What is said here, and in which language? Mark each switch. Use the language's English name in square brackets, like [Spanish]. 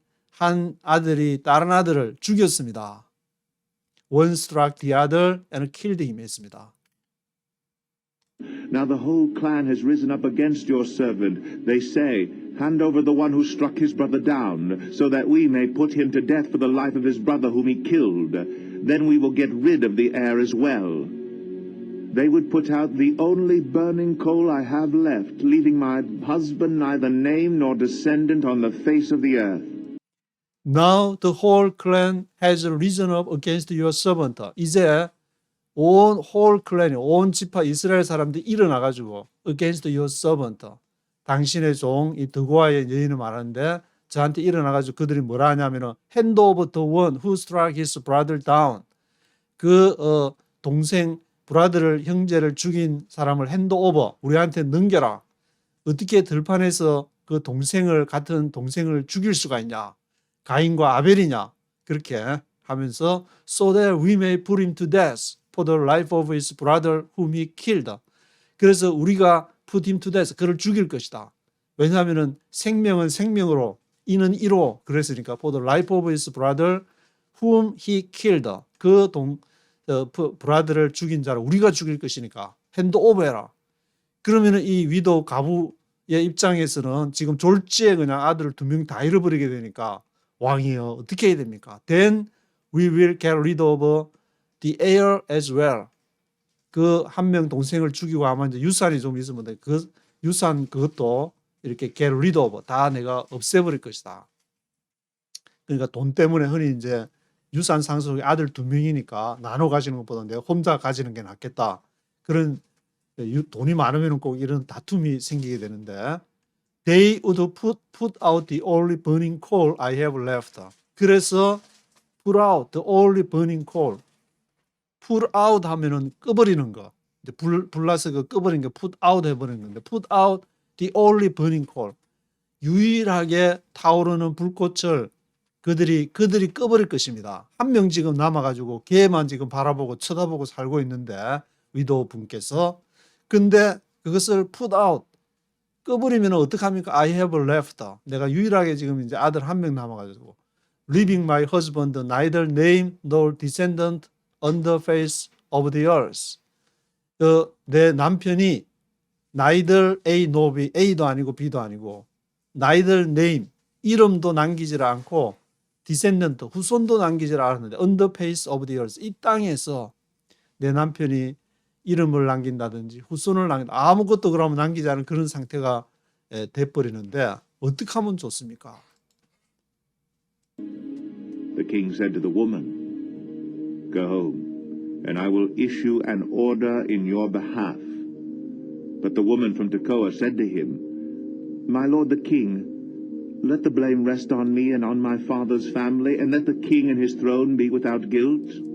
[Korean] 한 아들이 다른 아들을 죽였습니다. [English] One struck the other and killed him [Korean] 했습니다. [English] Now the whole clan has risen up against your servant. They say, hand over the one who struck his brother down, so that we may put him to death for the life of his brother whom he killed. Then we will get rid of the heir as well. They would put out the only burning coal I have left, leaving my husband neither name nor descendant on the face of the earth. Now the whole clan has risen up against your servant. [Korean] 이제 온 whole clan이 온 지파 이스라엘 사람들이 일어나가지고 [English] against your servant. [Korean] 당신의 종 이 드고아의 여인을 말하는데 저한테 일어나가지고 그들이 뭐라 하냐면은 [English] hand over the one who struck his brother down. [Korean] 그 동생 브라더를 형제를 죽인 사람을 [English] hand over [Korean] 우리한테 넘겨라. 어떻게 들판에서 그 동생을 같은 동생을 죽일 수가 있냐? 가인과 아벨이냐? 그렇게 하면서 [English] so that we may put him to death for the life of his brother whom he killed. [Korean] 그래서 우리가 [English] put him to death [Korean] 그를 죽일 것이다. 왜냐하면은 생명은 생명으로 이는 이로 그랬으니까 [English] for the life of his brother whom he killed. [Korean] 그 브라더를 죽인 자를 우리가 죽일 것이니까 [English] hand over [Korean] 해라. 그러면은 이 위도 가부의 입장에서는 지금 졸지에 그냥 아들을 2명 다 잃어버리게 되니까 왕이여 어떻게 해야 됩니까? [English] Then we will get rid of the heir as well. [Korean] 그 한 명 동생을 죽이고 아마 이제 유산이 좀 있으면 돼. 그 유산 그것도 이렇게 [English] get rid of [Korean] 다 내가 없애버릴 것이다. 그러니까 돈 때문에 흔히 이제 유산 상속이 아들 2명이니까 나눠 가지는 것보다 내가 혼자 가지는 게 낫겠다. 그런 돈이 많으면 꼭 이런 다툼이 생기게 되는데 [English] They would put out the only burning coal I have left. [Korean] 그래서 [English] put out the only burning coal. [Korean] put out 하면은 꺼버리는 거. 이제 불나서 그 꺼버리는 게 [English] put out [Korean] 해버리는 건데 [English] put out the only burning coal. [Korean] 유일하게 타오르는 불꽃을 그들이 꺼버릴 것입니다. 한 명 지금 남아가지고 걔만 지금 바라보고 쳐다보고 살고 있는데 위도우 분께서 근데 그것을 put out 꺼버리면 어떡합니까? [English] I have left. [Korean] 내가 유일하게 지금 이제 아들 한 명 남아가지고 [English] leaving my husband neither name nor descendant on the face of the earth. [Korean] 내 남편이 neither A nor B, A도 아니고 B도 아니고 neither name, 이름도 남기질 않고 descendant, 후손도 남기질 않았는데 [English] on the face of the earth, [Korean] 이 땅에서 내 남편이 이름을 남긴다든지 후손을 남긴다 아무것도 그러면 남기지 않은 그런 상태가 돼버리는데 어떻게 하면 좋습니까? [English] The king said to the woman, go home, and I will issue an order in your behalf. But the woman from Tekoa said to him, my lord the king, let the blame rest on me and on my father's family, and let the king and his throne be without guilt.